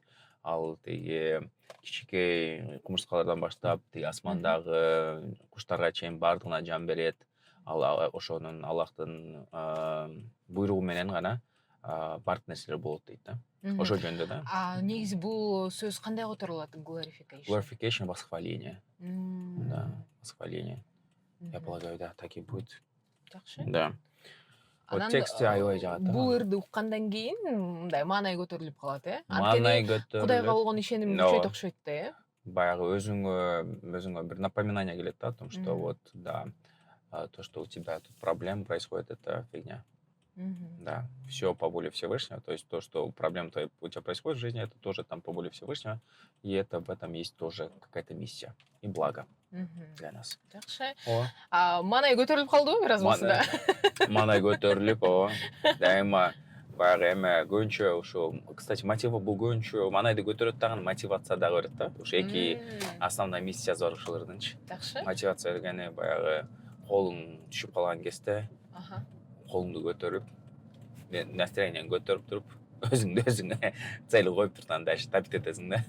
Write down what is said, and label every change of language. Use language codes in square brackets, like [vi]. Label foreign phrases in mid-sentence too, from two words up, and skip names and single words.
[ky] Ал тиги кичинекей кумурскалардан баштап, тиги асмандагы куштарга чейин бардыгына жан берет. Ал ошонун Аллахтын буйругу менен гана бардык нерселер болот дейт да. Ошол жөнүндө да. Негизи бул сөз кандай которулат? [en] Glorification. Glorification — [ru] восхваление. Да, восхваление. Я полагаю, да, так и будет. [ky] Жакшы. Да. Вот тексте аябай жагат. Бул ырды уккандан кийин мындай маанай көтөрүлүп калат, Маанай көтөрүлүп. Кудайга болгон ишеним күчөйт окшойт да, Баягы өзүңө бир напоминание келет да, [ru] о том, что вот, да, то, что у тебя тут проблем происходит, это фигня. Да, все по воле Всевышнего, то есть то, что проблема у тебя происходит в жизни, это тоже там по воле Всевышнего, и это в этом есть тоже какая-то миссия и благо для нас. [ky] Жакшы. О, Маанай көтөрүлүп калдыбы бир аз болсо да? маанай көтөрүлүп, дайыма баягы эме көбүнчө ушул, кстати, мотивы бул көбүнчө маанайды көтөрөт дагы, мотивация дагы берет да. Ушу эки основной миссиясы бар ушул ырдынчы. Жакшы. Мотивация дегени баягы колуң түшүп калган кезде колуңду көтөрүп, настроениеңди көтөрүп туруп, өзүңө цель коюп туруп дальше тапить этесиң да.